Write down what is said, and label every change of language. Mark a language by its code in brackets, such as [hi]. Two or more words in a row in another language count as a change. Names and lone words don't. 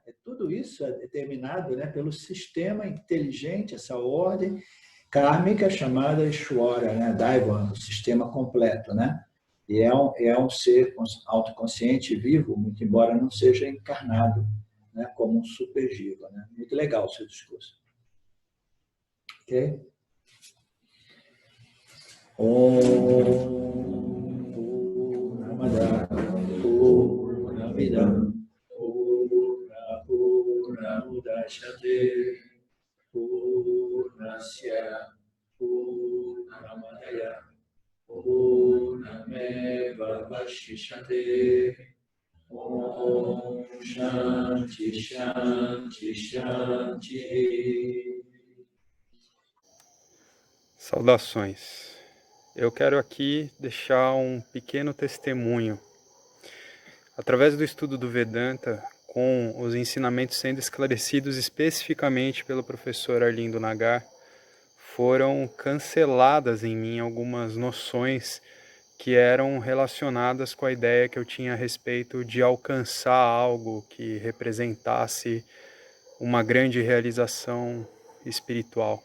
[pt] Tudo isso é determinado, né, pelo sistema inteligente, essa ordem kármica chamada Ishvara, né? Daiva, o sistema completo, né? E é um ser autoconsciente e vivo, muito embora não seja encarnado, né, como um super jiva, né? Muito legal o seu discurso. Ok? [sa] Namada Purnamidam Purnamudachyate Purnasya Purnamadaya Purnameva Vashishyate Om Shanti Shanti Shanti. [pt] Saudações. Eu quero aqui deixar um pequeno testemunho. Através do estudo do Vedanta, com os ensinamentos sendo esclarecidos especificamente pelo professor Arlindo Nagar, foram canceladas em mim algumas noções que eram relacionadas com a ideia que eu tinha a respeito de alcançar algo que representasse uma grande realização espiritual.